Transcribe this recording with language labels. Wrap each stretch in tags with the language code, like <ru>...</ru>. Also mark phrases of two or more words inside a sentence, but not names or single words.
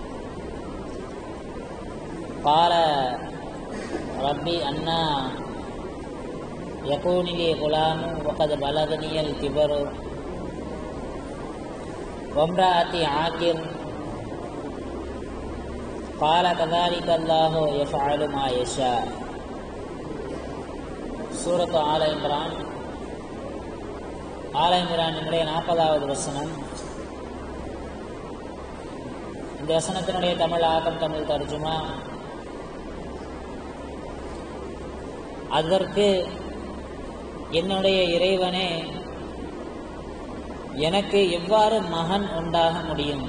<ar>قال ربي أنا يكون لي غلام وقد بلغني الكبر وامرأتي عاقر قال كذلك الله يفعل ما يشاء.</ar> <ta>சூரத்து ஆல இம்ரான் 40வது வசனம். இந்த வசனத்தினுடைய தமிழ் ஆக்கம், தமிழ் தர்ஜுமா. அதற்கு என்னுடைய இறைவனே, எனக்கு எவ்வாறு மகன் உண்டாக முடியும்?</ta>